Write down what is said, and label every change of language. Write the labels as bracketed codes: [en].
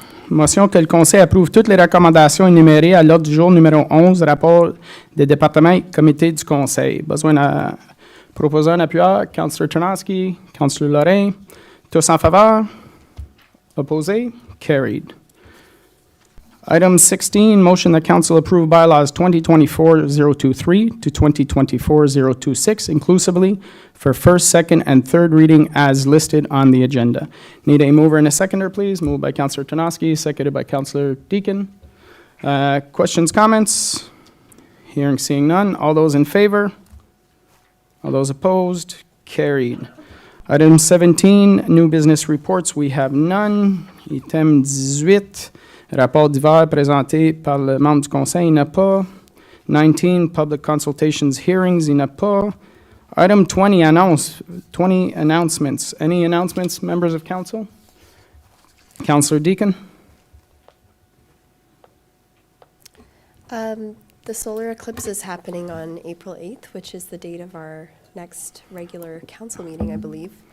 [fr] Motion que le Conseil approuve toutes les recommandations énumérées à l'ordre du jour numéro 11, rapport des départements et comités du Conseil. Besoin de proposer un appui. Councillor Tarnowski, Councillor Lorrain. Tous en faveur? Opposé? [en] Carried. Item 16, motion that council approve bylaws 2024-023 to 2024-026 inclusively for first, second, and third reading as listed on the agenda. Need a mover and a seconder, please. Moved by Councillor Tarnowski, seconded by Councillor Deacon. Questions, comments? Hearing, seeing none. All those in favor? All those opposed? Carried. Item 17, new business reports. We have none. Item 18. [fr] Rapport d'hiver présenté par le membre du Conseil, il n'y en a pas. 19, [en] public consultations hearings, [fr] il n'y en a pas. [en] Item 20, 20 announcements. Any announcements, members of council? Councillor Deacon? The solar eclipse is happening on April 8th, which is the date of our next regular council meeting, I believe.